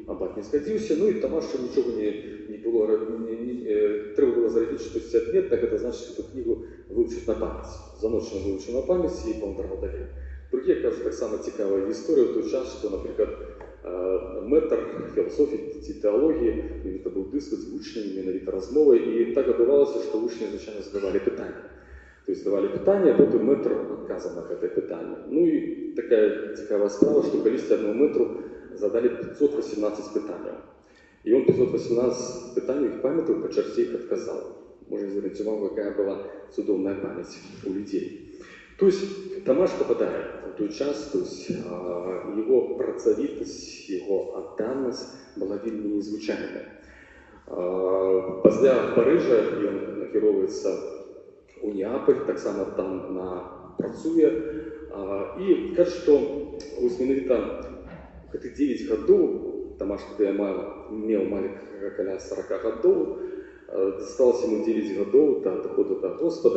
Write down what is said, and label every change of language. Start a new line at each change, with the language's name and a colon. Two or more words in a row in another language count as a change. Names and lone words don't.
Belarusian: Абат не згадзіўся, ну і Тамашу нічога не было, трэба было зарабіць штосьці адметна, гэта значыць, эту кнігу вывучыць на памяць. Заночна вывучыў на памяць і павандраваў далей. Другія кажуць, таксама цікавая гісторыя ў той час, што, напрыклад, мэтр філасофіі ці тэалогіі, менавіта быў дыспут з вучнямі, менавіта размовай, і так адбывалася, што вучні звычайна задавалі пытанні.
Russian: То есть
Belarusian: давали пытанне, а потым мэтр адказаў на гэтае пытанне. Ну і такая цікавая справа, што калісьці аднаму мэтру задалі 518 пытанняў. І ён 518 пытанняў іх памятаў, па чарце іх адказаў. Можна звярнуць увагу, якая была цудоўная памяць у людзей.
Russian: То есть
Belarusian: Тамаш попадае в той час,
Russian: то есть его
Belarusian: працавітасць, его адданасць была вельмі незвычайная. Пасля Парыжа ён накіроўваецца у Неаполь, таксама там працуе. І кажа, што менавіта гэты 9 гадоў, Тамаш тады меў каля 40 гадоў, засталася яму 9 гадоў да адыходу да Господа.